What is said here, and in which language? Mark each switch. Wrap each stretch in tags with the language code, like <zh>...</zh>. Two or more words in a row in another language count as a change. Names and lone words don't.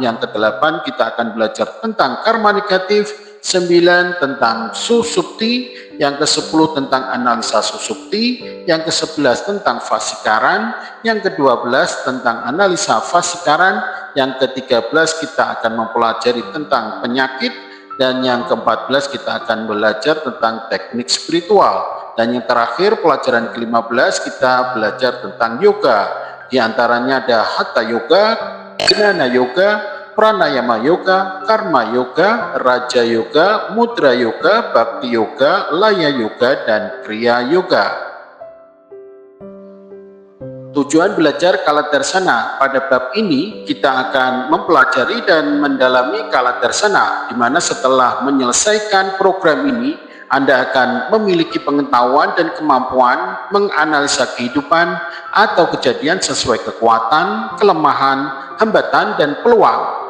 <id>yang kedelapan kita akan belajar tentang karma negatif, 9 tentang susukti, yang ke-10 tentang analisa susukti, yang ke-11 tentang fasikaran, yang ke-12 tentang analisa fasikaran, yang ke-13 kita akan mempelajari tentang penyakit, dan yang ke-14 kita akan belajar tentang teknik spiritual, dan yang terakhir pelajaran ke-15 kita belajar tentang yoga. Di antaranya ada Hatha Yoga, Jnana Yoga, Pranayama Yoga, Karma Yoga, Raja Yoga, Mudra Yoga, Bhakti Yoga, Laya Yoga, dan Kriya Yoga. Tujuan belajar Kala Darsana pada bab ini kita akan mempelajari dan mendalami Kala Darsana, di mana setelah menyelesaikan program ini Anda akan memiliki pengetahuan dan kemampuan menganalisa kehidupan atau kejadian sesuai kekuatan, kelemahan, hambatan, dan peluang.</id>